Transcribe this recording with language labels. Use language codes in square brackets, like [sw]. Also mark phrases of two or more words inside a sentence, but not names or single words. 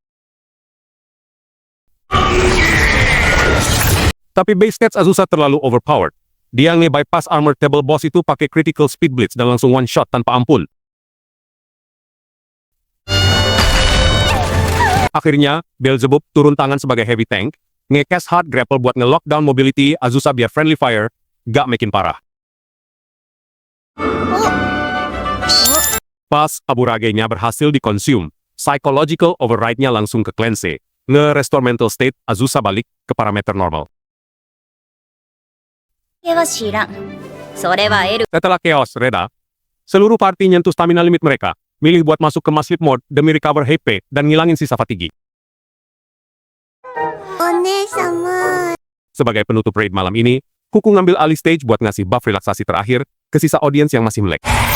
[id] Tapi [en] base stats [id] Azusa terlalu overpowered. Dia nge-bypass [en] armor table [id] boss itu pakai [en] critical speed blitz [id] dan langsung [en] one shot [id] tanpa ampun. Akhirnya, Beelzebub turun tangan sebagai [en] heavy tank, [id] nge-cast [en] hard grapple [id] buat nge-lockdown mobility Azusa biar [en] friendly fire [id] gak makin parah. Pas Aburage-nya berhasil di-consume, [en] psychological override- [id] nya langsung ke cleanse, nge-restore [en] mental state [id] Azusa balik ke parameter normal. [ja] は知らん。それはエル。 [id] Setelah chaos reda, seluruh party nyentuh [en] stamina limit [id] mereka, milih buat masuk ke [en] mass sleep mode [id] demi [en] recover HP [id] dan ngilangin sisa fatigue. [ja] お姉様。 [id] Sebagai penutup raid malam ini, Kuku ngambil alih stage buat ngasih buff relaksasi terakhir ke sisa audiens yang masih melek.